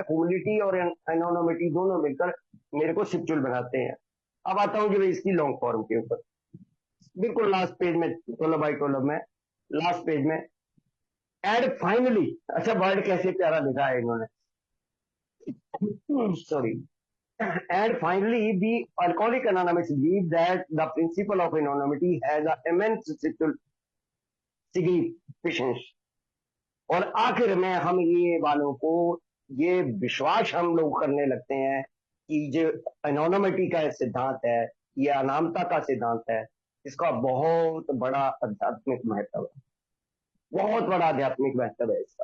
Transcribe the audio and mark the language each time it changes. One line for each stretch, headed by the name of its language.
Hindi: Humility और एनोनोमिटी दोनों मिलकर मेरे को सिक्चुअल बनाते हैं। अब आता हूं कि इसकी लॉन्ग फॉर्म के ऊपर, बिल्कुल लास्ट पेज में, 12 बाई 12 में, लास्ट पेज में,
English: And finally.
Hindi: अच्छा, वर्ड कैसे प्यारा लिखा है इन्होंने, sorry.
English: And finally, the Alcoholics Anonymous believe that the principle of anonymity has an immense significance।
Hindi: और आखिर में हम ये वालों को ये विश्वास हम लोग करने लगते हैं कि जो एनोनिमिटी का सिद्धांत है, ये अनामता का सिद्धांत है, इसका बहुत बड़ा आध्यात्मिक महत्व है, बहुत बड़ा आध्यात्मिक महत्व है इसका।